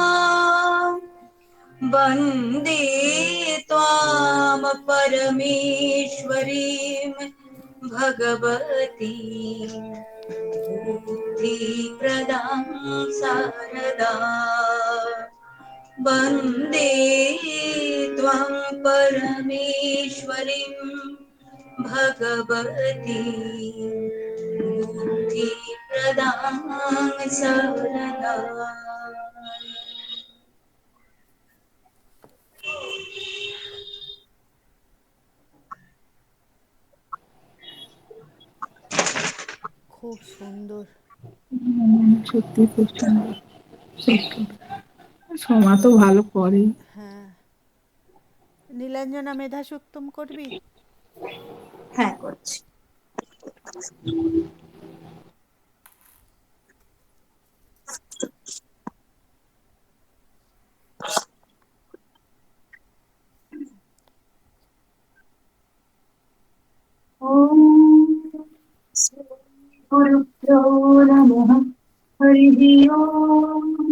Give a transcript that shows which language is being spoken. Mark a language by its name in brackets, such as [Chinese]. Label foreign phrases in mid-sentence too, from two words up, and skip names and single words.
[Sanskrit] वन्दे त्वां परमेश्वरीं भगवती बुद्धिप्रदां शारदा वन्दे त्वां परमेश्वरीं भगवती बुद्धिप्रदां शारदा। [Bangla] খুব সুন্দর। সত্যি খুব সুন্দর। সত্যি। সোমা তো ভালো করে। হ্যাঁ, নীলাঞ্জনা মেধা সুক্তম করবি? হ্যাঁ করছি। [Sanskrit] ॐ श्री गुरुभ्यो नमः हरिः ओम्